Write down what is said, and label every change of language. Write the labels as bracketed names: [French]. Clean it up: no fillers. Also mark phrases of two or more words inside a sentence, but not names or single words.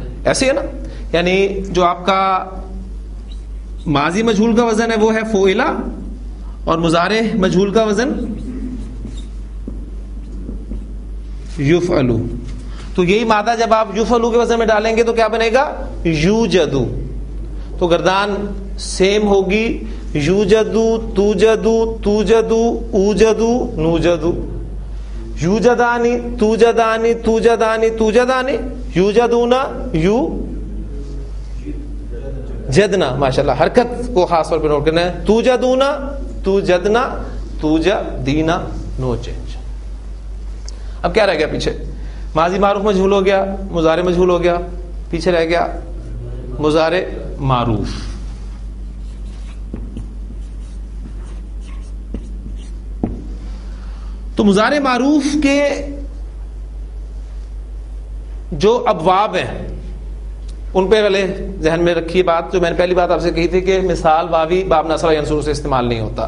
[Urdu] ایسے ہے نا، یعنی جو آپ کا ماضی مجہول کا وزن ہے وہ ہے فعلا، اور مضارع مجہول کا وزن یفعلو. تو یہی مادہ جب آپ یفعلو کے وزن میں ڈالیں گے تو کیا بنے گا؟ یوجدو. تو گردان سیم ہوگی، [Arabic] یوجدو توجدو توجدو اوجدو نوجدو. یوجدانی توجدانی توجدانی توجدانی یوجدونا یو جدنا. [Urdu] ماشاءاللہ حرکت کو خاص طور پہ نوٹ کرنا ہے. [Arabic] توجدونا توجدنا توجدینا. [English] no change. [Urdu] اب کیا رہ گیا پیچھے؟ ماضی معروف مجہول ہو گیا، مضارع مجہول ہو گیا، پیچھے رہ گیا مضارع معروف. تو مضارع معروف کے جو ابواب ہیں ان پہ پہلے ذہن میں رکھیے بات جو میں نے پہلی بات آپ سے کہی تھی کہ مثال واوی باب [Arabic] نصب ینصر [Urdu] سے استعمال نہیں ہوتا.